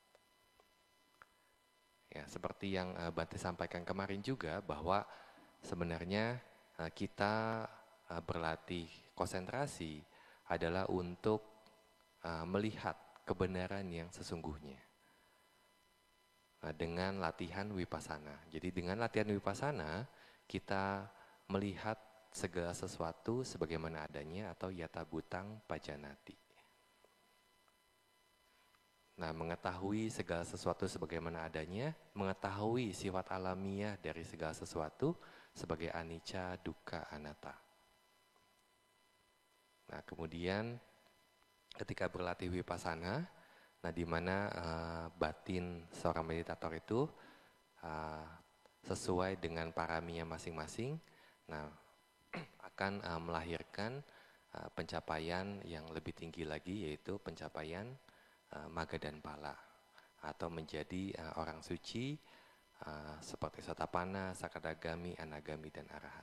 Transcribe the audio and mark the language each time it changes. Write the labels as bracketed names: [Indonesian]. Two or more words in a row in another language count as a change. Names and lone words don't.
[Indonesian] Ya, seperti yang Bante sampaikan kemarin juga, bahwa sebenarnya kita berlatih konsentrasi adalah untuk melihat kebenaran yang sesungguhnya dengan latihan Vipassana. Jadi dengan latihan Vipassana, kita melihat segala sesuatu sebagaimana adanya atau [Pali] yata bhutang pajanati. [Indonesian] Nah, mengetahui segala sesuatu sebagaimana adanya, mengetahui sifat alamiah dari segala sesuatu sebagai [Pali] anicca, dukkha, anatta. [Indonesian] Nah, kemudian ketika berlatih vipassana, nah di mana batin seorang meditator itu sesuai dengan paraminya masing-masing, nah akan melahirkan pencapaian yang lebih tinggi lagi, yaitu pencapaian magga dan pala, atau menjadi orang suci seperti [Pali] Sotapanna, Sakadagami, Anagami, [Indonesian] dan Arahat.